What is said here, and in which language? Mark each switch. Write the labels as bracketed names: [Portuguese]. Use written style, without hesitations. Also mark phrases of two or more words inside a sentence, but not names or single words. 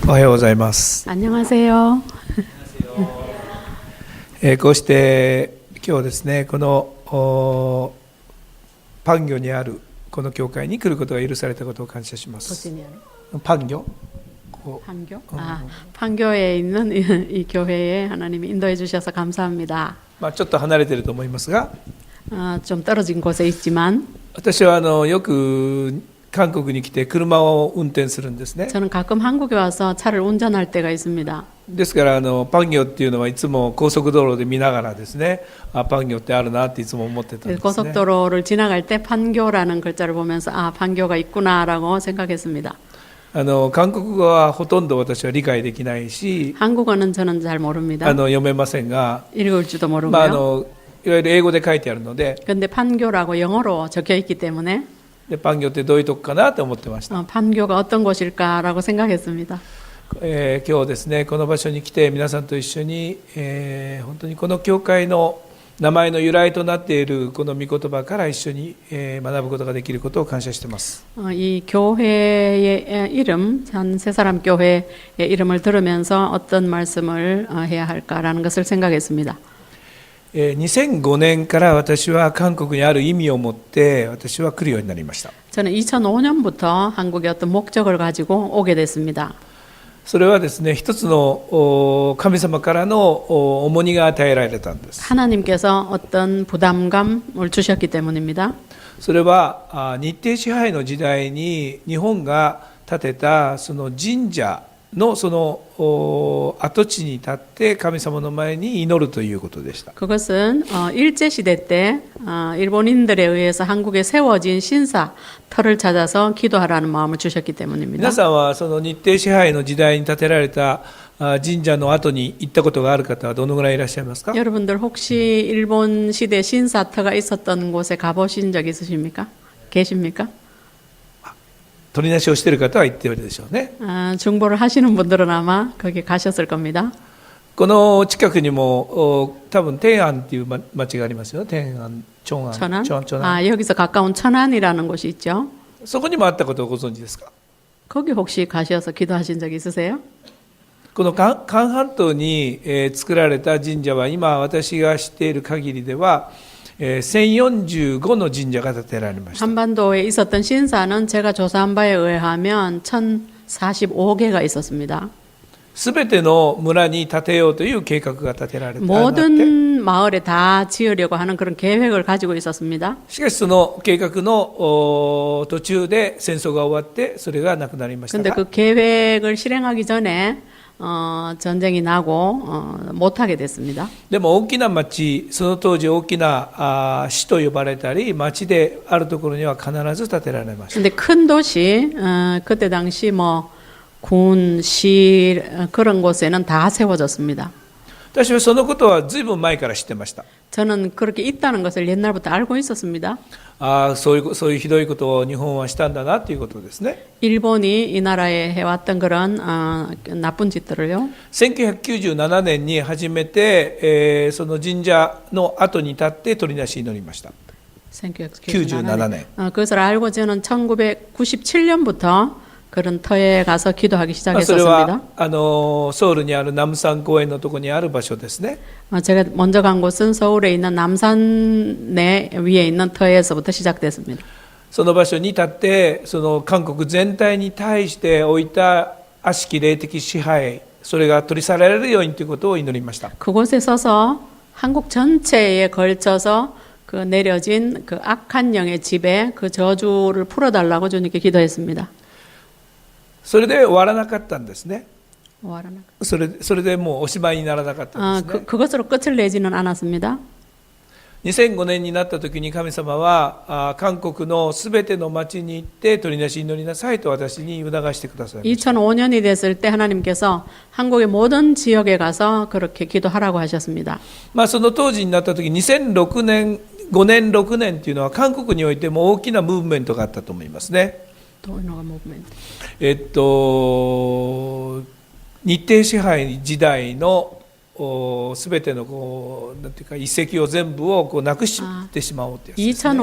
[Japanese] おはようございます。 [Korean] 안녕하세요. [Japanese] こうして今日ですね、このパンギョにあるこの教会に来ることが許されたことを感謝します。パンギョ? [Korean] 판교? 판교에 있는 이 교회에 하나님이 인도해 주셔서 감사합니다. [Japanese] ちょっと離れていると思いますが、 [Korean] 좀 떨어진 곳에 있지만 [Japanese] 私はよく韓国に来て車を運転するんですね。 [Korean] 저는 가끔 한국에 와서 차를 운전할 때가 있습니다. [Japanese] ですからパンギョっていうのはいつも高速道路で見ながらですね、パンギョってあるなっていつも思ってたんですね。 [Korean] 고속도로를 지나갈 때 판교라는 글자를 보면서 판교가 있구나라고 생각했습니다. [Japanese] 韓国語はほとんど私は理解できないし、 [Korean] 한국어는 저는 잘 모릅니다. [Japanese] 読めませんが、 [Korean] 읽을 줄도 모르고요. [Japanese] いわゆる英語で書いてあるので、 [Korean] 근데 판교라고 영어로 적혀 있기 때문에 [Japanese] パンギョってどういうとこかなと思ってました。 [Korean] 판교가 어떤 곳일까라고 생각했습니다. [Japanese] 今日ですね、この場所に来て皆さんと一緒に、本当にこの教会の名前の由来となっているこの御言葉から一緒に、学ぶことができることを感謝しています。 [Korean] 이 교회의 이름, 한 세 사람 교회의 이름을 들으면서 어떤 말씀을 해야 할까라는 것을 생각했습니다. [Japanese] 2005 年から私は韓国にある意味を持って私は来るようになりました。 [Korean] 저는 2005년부터 한국에 어떤 목적을 가지고 오게 됐습니다. [Japanese] それはですね、一つの神様からの重荷が与えられたんです。 [Korean] 하나님께서 어떤 부담감을 주셨기 때문입니다. [Japanese] それは日帝支配の時代に日本が建てたその神社のその跡地に立って神様の前に祈るということでした。 [Korean] 그것은 일제 시대 때 일본인들에 의해서 한국에 세워진 신사 터를 찾아서 기도하라는 마음을 주셨기 때문입니다. [Japanese] 皆さんはその日帝支配の時代に建てられた神社の後に行ったことがある方はどのぐらいいらっしゃいますか? [Korean] 여러분들 혹시 일본 시대 신사터가 있었던 곳에 가보신 적 있으십니까? 계십니까? [Japanese] 取りなしをしている方は言っているでしょうね。 [Korean] 중보를 하시는 분들은 아마 거기 가셨을 겁니다. [Japanese] この近くにも多分天安っていう町がありますよ。天安、 [Korean] 천안? 천안. 여기서 가까운 천안이라는 곳이 있죠. [Japanese] そこにもあったことをご存知ですか? [Korean] 거기 혹시 가셔서 기도하신 적 있으세요? [Japanese] この韓半島に作られた神社は今私が知っている限りでは1045の神社が建てられました。 [Korean] 한반도에 있었던 신사는 제가 조사한 바에 의하면 1045개가 있었습니다. [Japanese] すべての村に建てようという計画が立てられて [Korean] 모든 마을에 다 지으려고 하는 그런 계획을 가지고 있었습니다. [Japanese] しかしその計画の途中で戦争が終わってそれがなくなりましたが [Korean] 근데 그 계획을 실행하기 전에 전쟁이 나고 못하게 됐습니다. [Japanese] でも大きな町、その当時大きな市と呼ばれたり町であるところには必ず建てられました。 [Korean] 근데 큰 도시 그때 당시 뭐 군, 시 그런 곳에는 다 세워졌습니다. [Japanese] 私はそのことはずいぶん前から知ってました。 [Korean] 저는 그렇게 있다는 것을 옛날부터 알고 있었습니다. [Japanese] そういうひどいことを日本はしたんだなということですね。 [Korean] 일본이 이 나라에 해왔던 그런 나쁜 짓들을요. [Japanese] 1997 年に初めて、その神社の後に立って取りなし祈りました。 1997年. [Korean] 그것을 알고 저는 1997년부터 그런 터에 가서 기도하기 [Japanese] それ [Korean] 시작했었습니다. [Japanese] はソウルにある南山公園のところにある場所ですね。 [Korean] 제가 먼저 간 곳은 서울에 있는 남산내 위에 있는 터에서부터 시작됐습니다. [Japanese] その場所に立ってその韓国全体に対して置いた悪しき霊的支配、それが取り去られるようにということを祈りました。 [Korean] 그곳에 서서 한국 전체에 걸쳐서 그 내려진 그 악한 영의 지배, 그 저주를 풀어달라고 주님께 기도했습니다. [Japanese] それで終わらなかったんですね。それでもうおしまいにならなかったんですね。 [Korean] 그것으로 끝을 내지는 않았습니다. [Japanese] 2005 年になった時に神様は韓国のすべての町に行って取りなし祈りなさいと私に促してくださいました。 [Korean] 2005년이 됐을 때 하나님께서 한국의 모든 지역에 가서 그렇게 기도하라고 하셨습니다. [Japanese] その当時になった時2006年、5年、6年っていうのは韓国においても大きなムーブメントがあったと思いますね。日帝支配時代のすべてのこうなんていうか遺跡を全部をこうなくしてしまおうってやつですね。